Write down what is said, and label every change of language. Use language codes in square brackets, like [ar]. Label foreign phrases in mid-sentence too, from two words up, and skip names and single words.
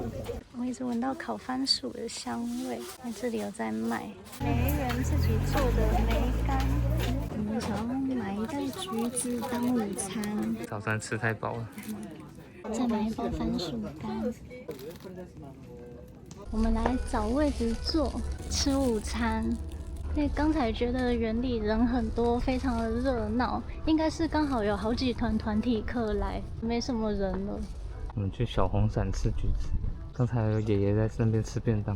[zh] 我一直聞到烤番薯的香味，在這裡有在賣梅人自己做的梅乾。我們想要買一袋橘子當午餐， 早餐吃太飽了。再買一包番薯乾。我們來找位置坐，吃午餐。因為剛才覺得園裡人很多，非常的熱鬧，應該是剛好有好幾團團體客來，沒什麼人了。我們去小紅傘吃橘子，剛才有爺爺在那邊吃便當。